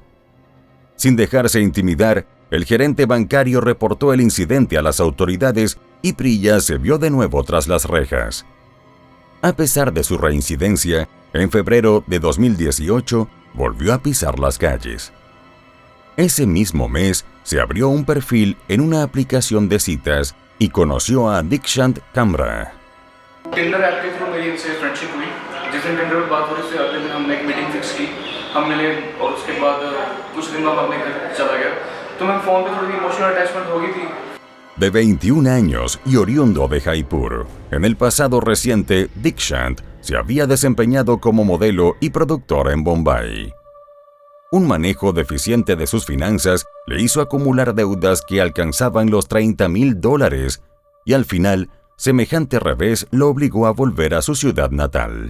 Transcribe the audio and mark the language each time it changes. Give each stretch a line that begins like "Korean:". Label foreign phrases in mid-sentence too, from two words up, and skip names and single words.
Spanish: Sin dejarse intimidar, el gerente bancario reportó el incidente a las autoridades y Priya se vio de nuevo tras las rejas. A pesar de su reincidencia, en febrero de 2018 volvió a pisar las calles. Ese mismo mes se abrió un perfil en una aplicación de citas y conoció a Dikshant Kamra.
Hindi: टिंडर ऐप के थ्रू मेरी इनसे फ्रेंडशिप हुई। जिस दिन टिंडर पर बात हो रही थी अगले दिन हमने एक
English: meeting fix
Hindi: की, हम मिले और उसके बाद कुछ दिन बाद अपने घर चला गया। तो मैं फ़ोन पे थोड़ी
English: emotional attachment
Hindi: हो गई थी।
Spanish: De 21 años y oriundo de Jaipur, en el pasado reciente, Dikshant se había desempeñado como modelo y productor en Bombay. Un manejo deficiente de sus finanzas le hizo acumular deudas que alcanzaban los $30,000 y al final, semejante revés lo obligó a volver a su ciudad natal.